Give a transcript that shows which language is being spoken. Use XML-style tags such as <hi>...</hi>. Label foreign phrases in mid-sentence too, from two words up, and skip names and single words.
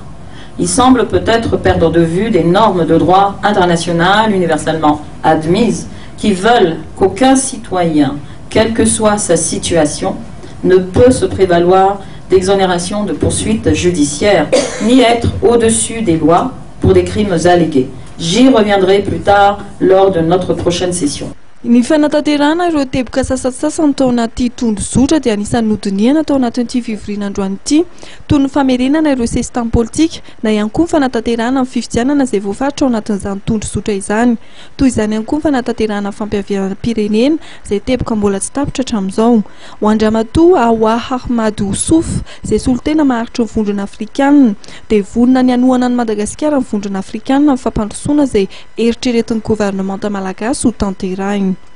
<fr>Il semble peut-être perdre de vue des normes de droit international universellement admises qui veulent qu'aucun citoyen, quelle que soit sa situation, ne peut se prévaloir d'exonération de poursuites judiciaires, ni être au-dessus des lois pour des crimes allégués. J'y reviendrai plus tard lors de notre prochaine session.</fr> <mg>Ny fanatanterahana ireo teboka sasasasany tao anaty tondrozotra dia anisan'ny nodiniana tao anatin'ity fivoriana androany ity toy ny famerenana ireo sesitany politika na ihany koa ny fanatanterahana amin'ny fifidianana izay voafaritra ao anatin'izany tondrozotra izany toy izany ihany koa ny fanatanterahana fampiaviana pirenena izay teboka mbola tsy tapitra hatramin'izao ho andramatoa Awa Ahmadou Souf izay solotena maharitra ny vondrona afrikanina dia vonona ny anohana ny Madagasikara ny vondrona afrikanina amin'ny fampandrosoana izay eritreretin'ny gouvernemanta malagasy ho tanterahina.</mg>